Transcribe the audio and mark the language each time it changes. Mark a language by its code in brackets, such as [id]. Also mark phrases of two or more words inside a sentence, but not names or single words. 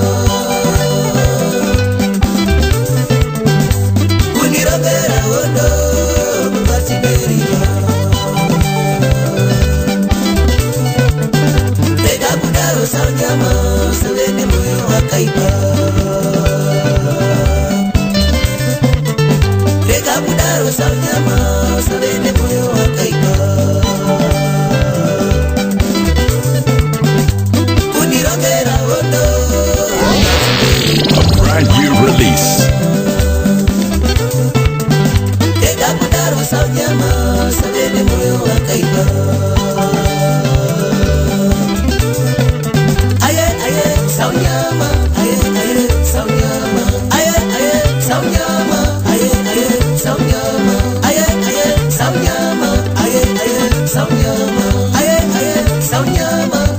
[sn] undirongera hondo mukati merima rega kudaro saunyama usavene moyo wakaipa rega kudaro saunyama usavene moyo wakaipa undirongera hondo [en] A brand new release. [sn] rega kudaro saunyama usavene moyo wakaipa saunyama aye saunyama aye saunyama aye saunyama aye saunyama aye saunyama aye saunyama